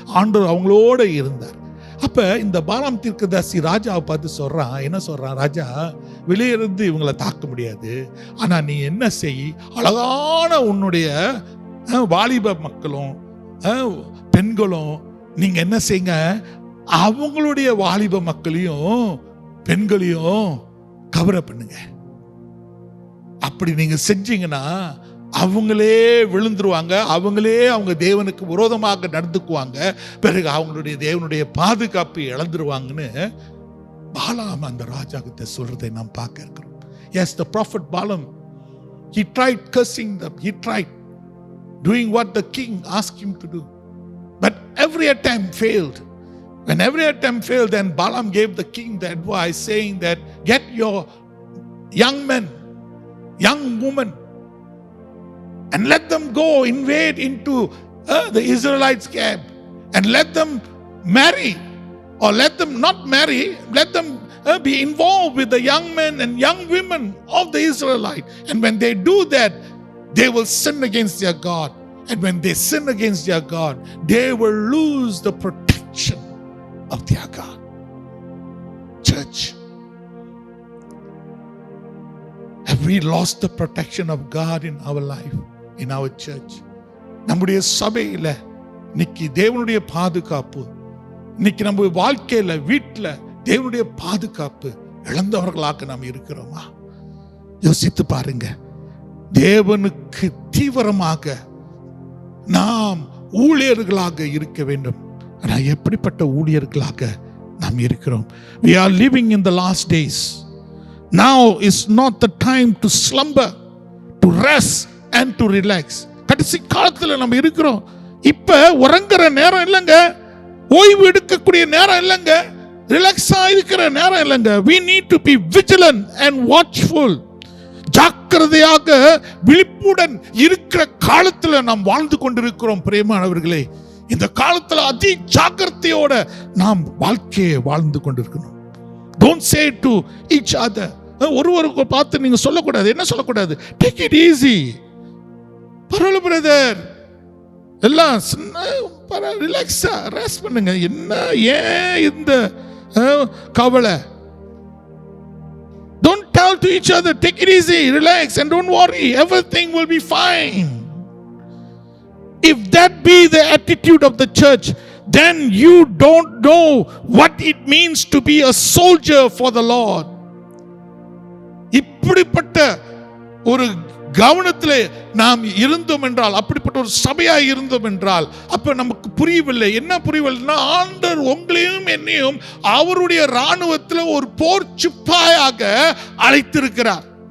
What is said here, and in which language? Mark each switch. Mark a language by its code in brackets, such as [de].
[ta] ஆண்டவர் அவங்களோட இருந்தார். அப்ப இந்த பாலாம் தீர்க்கதரிசி ராஜாவை பார்த்து சொல்றான், என்ன சொல்றான், ராஜா வெளியே இருந்து இவங்களை தாக்க முடியாது, ஆனா நீ என்ன செய், அழகான உன்னுடைய வாலிப மக்களும் பெண்களும் நீங்க என்ன செய்யுங்க, அவங்களுடைய வாலிப மக்களையும் பெண்களையும் கவர பண்ணுங்க. அப்படி நீங்க செஞ்சீங்கன்னா அவங்களே விழுந்துருவாங்க, அவங்களே அவங்க தேவனுக்கு விரோதமாக நடந்துக்குவாங்க, பிறகு அவங்களுடைய தேவனுடைய பாதுகாப்பு இழந்துருவாங்கன்னு பாலாம் அந்த ராஜா கிட்ட சொல்றதை நாம் பார்க்க இருக்கிறோம். [en] Yes, the prophet Balaam, he tried cursing them, he tried doing what the king asked him to do, but every attempt failed. When every attempt failed, then Balaam gave the king the advice saying that get your young men, young women, and let them go invade into the Israelites' camp and let them marry, or let them not marry, let them be involved with the young men and young women of the Israelites. And when they do that, they will sin against their God. And when they sin against their God, they will lose the protection of their God. Church, have we lost the protection of God in our life, in our church? [ta] நம்முடைய சபையில இன்னைக்கு தேவனுடைய பாதுகாப்பு, இன்னைக்கு நம்ம வாழ்க்கையில வீட்டில் தேவனுடைய பாதுகாப்பு இழந்தவர்களாக நாம் இருக்கிறோமா? யோசித்து பாருங்க. தேவனுக்கு தீவிரமாக நாம் ஊழியர்களாக இருக்க வேண்டும். ஆனால் எப்படிப்பட்ட ஊழியர்களாக நாம் இருக்கிறோம்? [en] We are living in the last days. Now is not the time to slumber, to rest and to relax. [ta] கடைசி காலத்தில் நம்ம இருக்கிறோம். இப்ப உறங்குற நேரம் இல்லைங்க, ஓய்வு எடுக்கக்கூடிய நேரம் இல்லைங்க, ரிலாக்ஸா இருக்கிற நேரம் இல்லைங்க. [en] We need to be vigilant and watchful. [ta] ஜாக்கிரதையாக விழிப்புடன் இருக்கிற காலத்துல நாம் வாழ்ந்து கொண்டிருக்கிறோம். பிரியமானவர்களே, இந்த காலத்துல அதி ஜாக்கிரதையோட நாம் வாழ்க்கையை வாழ்ந்து கொண்டிருக்கணும். [en] Don't say to each other, [ta] ஒருவருக்கு பார்த்து நீங்க சொல்லக்கூடாது. என்ன சொல்லக்கூடாது? [en] Take it easy. [ta] பரவாயில்ல பிரதர், எல்லாம் ரிலாக்ஸா ரெஸ்ட் பண்ணுங்க. என்ன ஏன் இந்த கவலை? [en] Don't tell to each other, take it easy, relax and don't worry, everything will be fine. If that be the attitude of the church, then you don't know what it means to be a soldier for the Lord. [ta] இப்படிப்பட்ட ஒரு கவனத்திலே நாம் இருந்தோம் என்றால், அப்படிப்பட்ட ஒரு சபையாய் இருந்தோம் என்றால், அப்ப நமக்கு புரியவில்லை. என்ன புரியவில்லைன்னா, ஆண்டவர் உங்களையும் என்னையும் அவருடைய ராணுவத்தில் ஒரு போர் சிப்பாயாக அழைத்திருக்கிறார்.